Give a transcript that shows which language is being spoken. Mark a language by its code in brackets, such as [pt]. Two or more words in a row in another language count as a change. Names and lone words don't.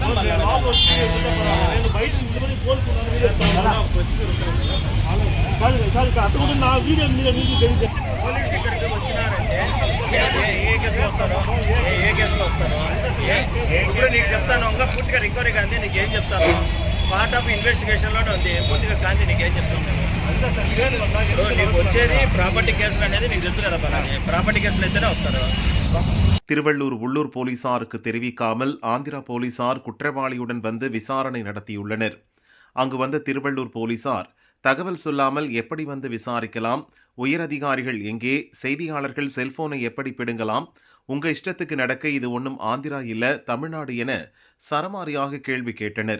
[te] పోలీసు ఇక్కడికి వచ్చినారంటే ఏ కేసులో వస్తారో, ఏ కేసులో వస్తారో ఇప్పుడు నీకు చెప్తాను. ఇంకా పూర్తిగా రికవరీ కానీ నీకు ఏం చెప్తాను, [en] part of investigation [te] లోనే ఉంది. పూర్తిగా కాంతి నీకు ఏం చెప్తాను, నీకు వచ్చేది ప్రాపర్టీ కేసులు అనేది నీకు తెలుసు కదా. ప్రాపర్టీ కేసులు అయితేనే వస్తారు. [ta] திருவள்ளூர் உள்ளூர் போலீசாருக்கு தெரிவிக்காமல் ஆந்திரா போலீசார் குற்றவாளியுடன் வந்து விசாரணை நடத்தியுள்ளனர். அங்கு வந்த திருவள்ளூர் போலீசார் தகவல் சொல்லாமல் எப்படி வந்து விசாரிக்கலாம், உயரதிகாரிகள் எங்கே, செய்தியாளர்கள் செல்போனை எப்படி பிடுங்கலாம், உங்க இஷ்டத்துக்கு நடக்க இது ஒன்றும் ஆந்திரா இல்ல தமிழ்நாடு என சரமாரியாக கேள்வி கேட்டனர்.